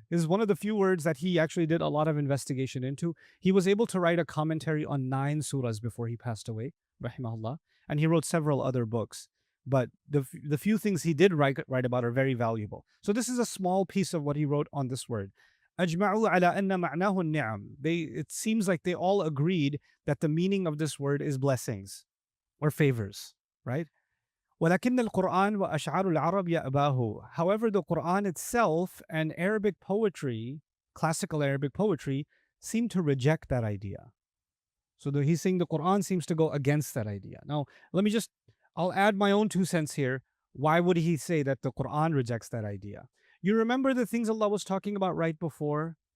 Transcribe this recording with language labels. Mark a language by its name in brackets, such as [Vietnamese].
[English] This is one of the few words that he actually did a lot of investigation into. He was able to write a commentary on 9 surahs before he passed away, rahimahullah. And he wrote several other books. But the few things he did write about are very valuable. So this is a small piece of what he wrote on this word. [Arabic] أجمعوا على أن معناه النعم. [English] It seems like they all agreed that the meaning of this word is blessings or favors, right? [Arabic] ولكن القرآن وأشعار العرب يأباه. [English] However, the Quran itself and Arabic poetry, classical Arabic poetry, seem to reject that idea. So he's saying the Quran seems to go against that idea. Now, I'll add my own 2 cents here. Why would he say that the Quran rejects that idea? You remember the things Allah was talking about right before?